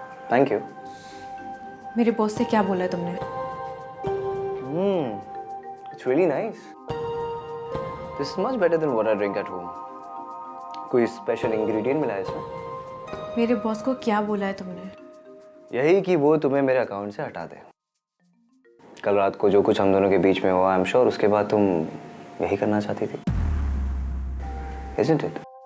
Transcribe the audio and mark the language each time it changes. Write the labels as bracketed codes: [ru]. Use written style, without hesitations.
[en] Thank you. [hi] मेरे boss से क्या बोला है तुमने? [en] It's really nice. This is much better than what I drink at home. [hi] कोई स्पेशल इंग्रेडिएंट मिला है इसमें? मेरे बॉस को क्या बोला है तुमने? यही कि वो तुम्हें मेरे अकाउंट से हटा दे. कल रात को जो कुछ हम दोनों के बीच में हुआ, [en] I am sure [hi] उसके बाद तुम यही करना चाहती थी. [en] Isn't it?